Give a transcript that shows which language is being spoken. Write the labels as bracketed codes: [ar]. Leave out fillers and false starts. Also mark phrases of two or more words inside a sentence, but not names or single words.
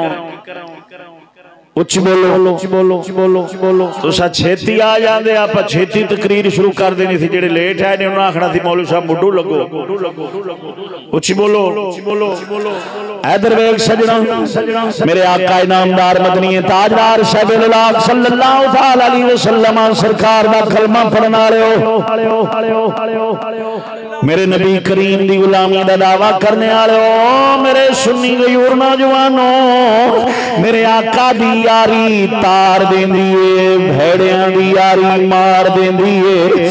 [pa] اُچا بولو، اُچا بولو، اُچا بولو، اُچا بولو. تسیں چھیتی آ جاندے، آپ چھیتی تقریر شروع کر دینی سی. جیہڑے لیٹ آئے نے اونہاں نے آکھنا سی مولوی صاحب مڈھو لگو. اُچا بولو، اُچا بولو. ادھر ویکھ سجناں، میرے آقا انعامدار مدنی تاجدار شہب اللہ [ar] صلى الله عليه وسلم [pa] سرکار دا کلمہ پڑھن والے ہو، میرے نبی کریم دی غلامی دا دعویٰ کرن والے ہو، میرے سنی غیور نوجوانو، میرے آقا دی یاری تار دیندی ہے، بھیڑیاں دی یاری مار دیندی ہے.